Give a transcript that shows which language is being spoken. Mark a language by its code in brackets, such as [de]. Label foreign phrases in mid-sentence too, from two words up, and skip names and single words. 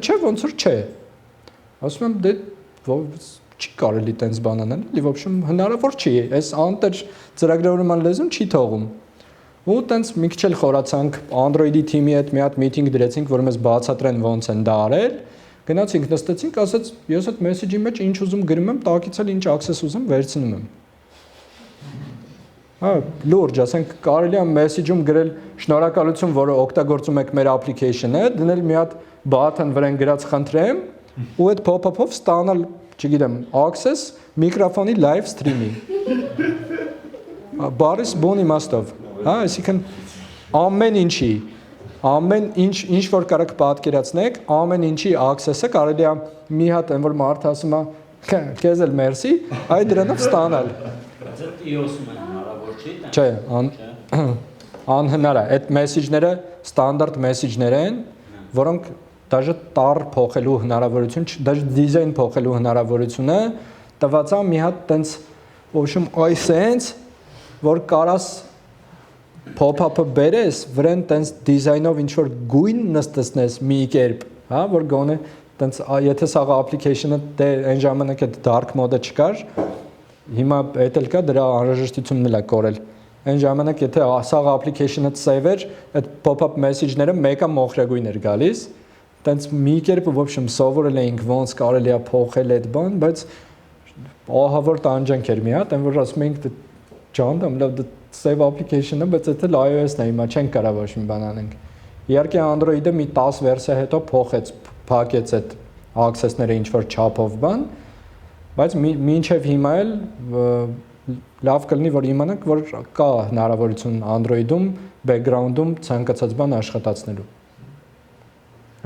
[hy] չէ, ոնց որ չէ։ Ասում եմ, դե չի կարելի տենց բան անել, լի [ru] в общем [hy] հնարավոր չի, այս անտեր ծրագրավորման լեզուն չի թողում։ Ու տենց մի քիչ էլ խորացանք Android-ի թիմի հետ մի հատ միտինգ դրեցինք, որ մեզ բացատրեն ոնց են դա արել։ Գնացինք, նստեցինք, ասաց, ես այդ մեսեջի մեջ ինչ ուզում գրում եմ, տակից էլ ինչ access ուզում վերցնում եմ։ Հա, լուրջ, ասենք կարելի է մեսեջում գրել շնորհակալություն, որ օգտագործում եք մեր application-ը, դնել մի հատ button վրան գրած խնդրեմ ու այդ pop-up-ով ստանալ, չգիտեմ, access միկրոֆոնի [en] live stream-ի։ [hy] Բարիս բուն իմաստով, հա, այսինքն ամեն ինչ որ կարաք պատկերացնեք, ամեն ինչի access-ը կարելի է մի հատ այն որ մարդը ասում է, քեզ էլ մերսի, այ դրանով ստանալ։ Դա iOS-ում է հնարավոր չի, դա։ Չէ, անհնար է։ Այդ մեսեջները ստանդարտ մեսեջներ են, որոնք դաժե տար փոխելու հնարավորություն, դաժե դիզայն փոխելու հնարավորությունը տված է մի հատ տենց, [ru] в общем, [hy] այսենց, որ կարաս pop-up-ը բերես, վրան տենց դիզայնով ինչ որ գույն նստեցնես մի կերպ, հա, որ գոնե տենց եթե սա application-ը դե այն ժամանակ այդ [en] dark mode-ը [hy] չկար, հիմա էդ էլ կա դրա անհրաժեշտությունն էլ է կորել։ Այն ժամանակ եթե սա application-ը save էր, այդ [en] pop-up message-ները [hy] մեկը մոխրագույն էր գալիս, տենց մի կերպ [ru] в общем [hy] սովորել էինք ոնց կարելի է փոխել այդ բան, բայց ահավոր տանջանք էր մի հատ, այն որ ասում էինք ջանդամ լավ save application-ը, բայց դա iOS-ն է, հիմա չենք կարող ոչ մի բան անենք։ Իհարկե Android-ը մի 10 վերսիա հետո փակեց այդ access-ները ինչ որ չափով բան, բայց մինչև հիմա էլ լավ կլինի որ իմանանք որ կա հնարավորություն Android-ում background-ում ցանկացած բան աշխատացնելու։ Հա?